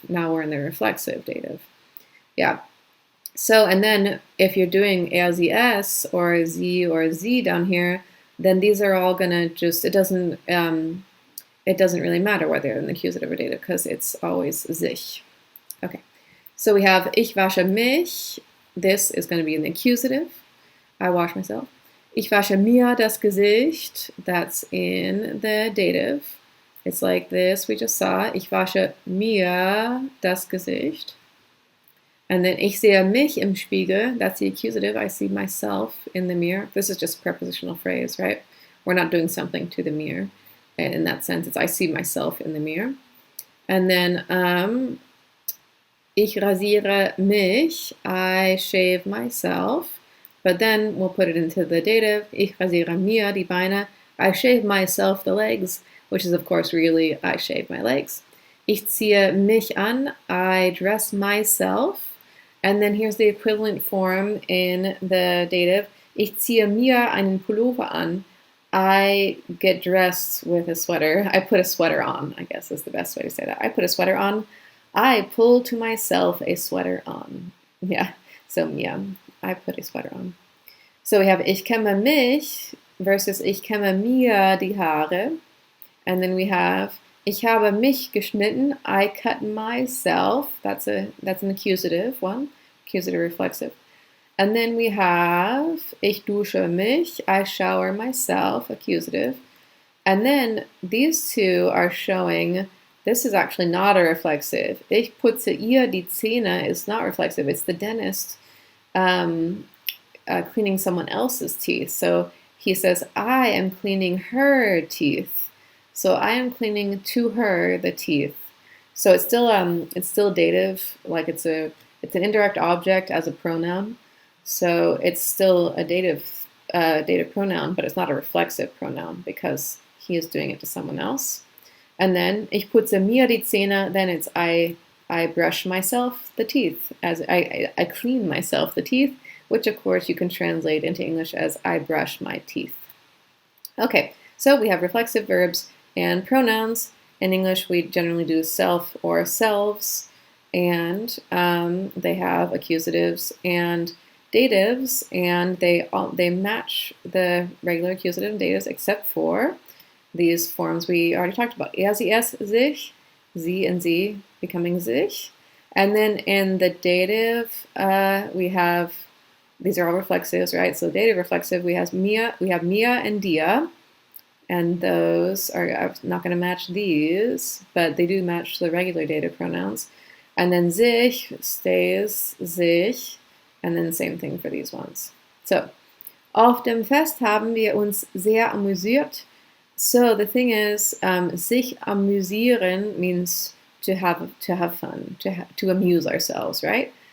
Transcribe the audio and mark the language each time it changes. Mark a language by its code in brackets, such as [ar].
[en] Now we're in the reflexive dative. Yeah. So, and then if you're doing er, sie, es, or sie down here, then these are all gonna just, it doesn't really matter whether they're in the accusative or dative because it's always sich. Okay, so we have [de] ich wasche mich. [en] This is going to be in the accusative. I wash myself. [de] Ich wasche mir das Gesicht. [en] That's in the dative. It's like this we just saw. [de] Ich wasche mir das Gesicht. [en] And then [de] ich sehe mich im Spiegel. [en] That's the accusative. I see myself in the mirror. This is just a prepositional phrase, right? We're not doing something to the mirror. And in that sense, it's I see myself in the mirror. And then [de] ich rasiere mich. [en] I shave myself. But then we'll put it into the dative. [de] Ich rasiere mir die Beine. [en] I shave myself the legs, which is of course really I shave my legs. [de] Ich ziehe mich an. [en] I dress myself. And then here's the equivalent form in the dative. [de] Ich ziehe mir einen Pullover an. [en] I get dressed with a sweater. I put a sweater on, I guess is the best way to say that. I put a sweater on. I pull to myself a sweater on. Yeah, so mir. I put a sweater on. So we have [de] ich kämme mich versus ich kämme mir die Haare. [en] And then we have [de] ich habe mich geschnitten. [en] I cut myself. That's an accusative one. Accusative reflexive. And then we have [de] ich dusche mich. [en] I shower myself. Accusative. And then these two are showing this is actually not a reflexive. [de] Ich putze ihr die Zähne [en] is not reflexive. It's the dentist cleaning someone else's teeth. So he says, I am cleaning her teeth. So I am cleaning to her the teeth. So it's still dative, like it's an indirect object as a pronoun. So it's still a dative pronoun, but it's not a reflexive pronoun because he is doing it to someone else. And then [de] ich putze mir die Zähne, [en] then it's I brush myself the teeth, as I clean myself the teeth, which of course you can translate into English as I brush my teeth. Okay, so we have reflexive verbs and pronouns. In English, we generally do self or selves, and they have accusatives and datives, and they match the regular accusative and datives except for these forms we already talked about. Er, sie, es, sich, sie and sie becoming sich. And then in the dative, we have, these are all reflexives, right? So dative reflexive, we have mia and dia. And those are not going to match these, but they do match the regular dative pronouns. And then sich stays sich. And then same thing for these ones. [de] So, auf dem Fest haben wir uns sehr amüsiert. [en] So the thing is, sich amüsieren means to have fun, to amuse ourselves, right?